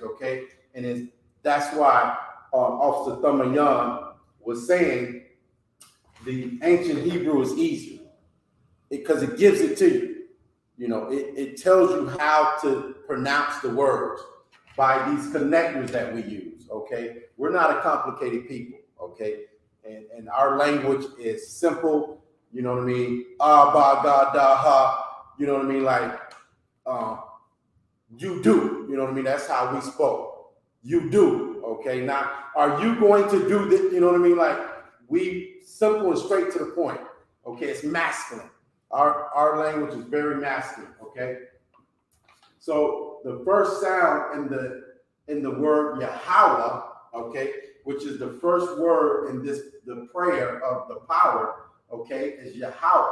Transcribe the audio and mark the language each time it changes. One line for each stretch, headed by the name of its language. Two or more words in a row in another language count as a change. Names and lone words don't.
English: Okay, and that's why Officer Thummayan was saying the ancient Hebrew is easier because it gives it to you. You know, it tells you how to pronounce the words by these connectors that we use, okay? We're not a complicated people, okay? And our language is simple, you know what I mean? Ah, ba, ga, da, ha, you know what I mean? Like, you do, you know what I mean? That's how we spoke. You do, okay? Now, are you going to do this? You know what I mean? Like, we simple and straight to the point, okay? It's masculine. Our language is very masculine, okay? So the first sound in the word Yahweh, okay, which is the first word in the prayer of the power, okay, is Yahweh.